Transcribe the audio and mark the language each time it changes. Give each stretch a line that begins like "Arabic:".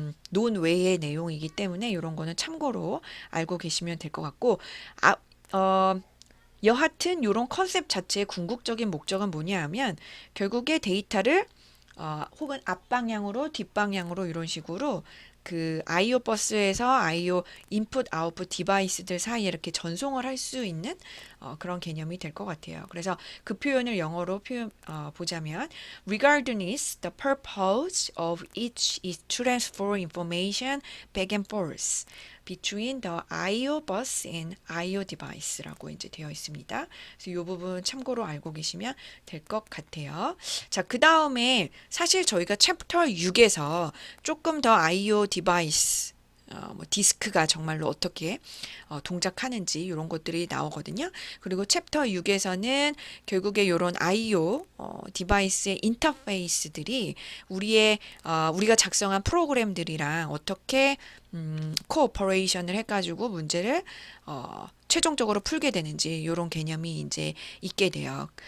Korean: 논외의 내용이기 때문에 이런 거는 참고로 알고 계시면 될 것 같고 아, 어, 여하튼 이런 컨셉 자체의 궁극적인 목적은 뭐냐 하면 결국에 데이터를 혹은 앞방향으로 뒷방향으로 이런 식으로 그 I/O 버스에서 I/O 인풋 아웃풋 디바이스들 사이에 이렇게 전송을 할 수 있는 그런 개념이 될 것 같아요. 그래서 그 표현을 영어로 보자면
English: regardless the purpose of each is to transfer information back and forth between the I/O bus and I/O device라고
Korean: 이제 되어 있습니다. 그래서 이 부분 참고로 알고 계시면 될 것 같아요. 자, 그 다음에 사실 저희가 챕터 6에서 조금 더 I/O 디바이스 뭐 디스크가 정말로 어떻게 동작하는지 이런 것들이 나오거든요. 그리고 챕터 6에서는 결국에 이런 I/O 디바이스의 인터페이스들이 우리가 작성한 프로그램들이랑 어떻게 코오퍼레이션을 해가지고 문제를 최종적으로 풀게 되는지 이런 개념이 이제 있게 돼요.